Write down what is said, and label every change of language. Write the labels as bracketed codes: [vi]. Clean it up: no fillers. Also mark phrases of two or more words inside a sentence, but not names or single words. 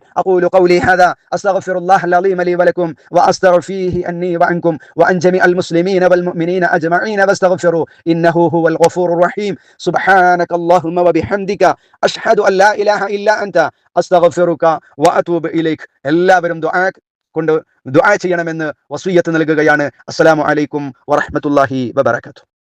[ar] أقول قولي هذا أستغفر الله العظيم لي ولكم وأستغفر فيه أني وعنكم وأن جميع المسلمين والمؤمنين أجمعين فاستغفروا إنه هو الغفور الرحيم. سبحانك اللهم وبحمدك أشهد أن لا إله إلا أنت أستغفرك وأتوب إليك. [ml] എല്ലാവരും ദുആ ചെയ്യണമെന്ന് വസിയ്യത്ത് നൽകുകയാണ്. [ar] السلام عليكم ورحمة الله وبركاته.